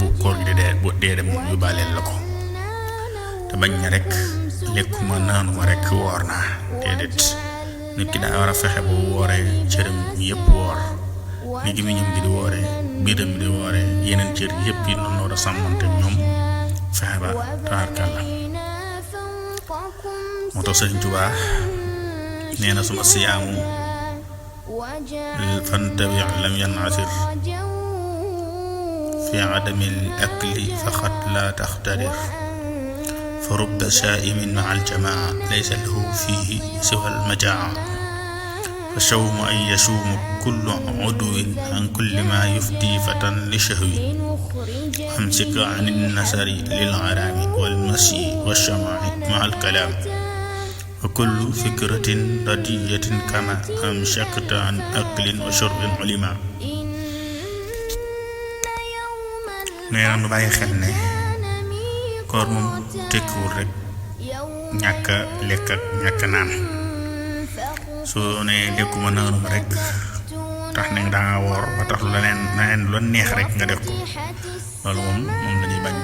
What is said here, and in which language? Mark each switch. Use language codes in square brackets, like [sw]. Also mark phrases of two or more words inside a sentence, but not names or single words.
[wo] koor gi dee dem moom yóbbaaleel la ko te bañ na rek lekkuma naanuma rek woor naa déedéet nit ki daa war a fexe bu wooree cëram yépp woor ni gémmiñam gi di wooree biiram bi di wooree yeneen cër yépp yi noonu war a sàmmante ñoom fexe ba tabarkàlla moo tax Sëriñ Tuubaa nee na [ar] صوم الصيام فنتبي لم ينحصر في عدم الأكل فقط لا تختصر فرب صائم مع الجماعة ليس له فيه سوى المجاعة فالصوم أن يصوم كل عضو عن كل ما يفضي فتى لشهوة أمسك عن النظر للحرام والمشي والسماع مع الكلام وكل فكرة ردية كما أمسكت عن أكل وشرب علما. [wo] nee na nu bàyyi xel ne koor moom tekkiwul rek ñàkk lekk ak ñàkk naan soo ne lekkuma naanuma rek tax ne danga woor ba tax lu leneen lu neex rek nga def ko loolu moom lañuy bañ.